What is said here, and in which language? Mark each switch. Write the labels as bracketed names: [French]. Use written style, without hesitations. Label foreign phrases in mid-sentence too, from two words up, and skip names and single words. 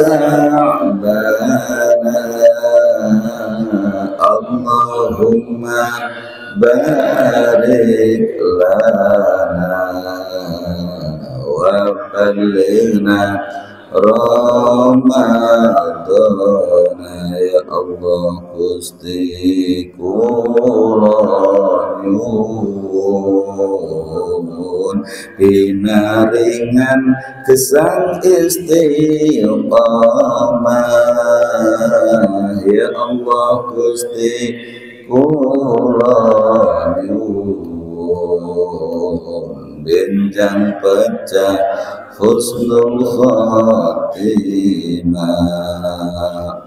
[Arabic] شعبان اللهم بارك لنا وبلغنا رمضان يا الله [Javanese] Gusti kula nyuwun pinaringan gesang istiqamah ya Allah Gusti kula nyuwun benjang pecah [Arabic] حسن الخاتمة.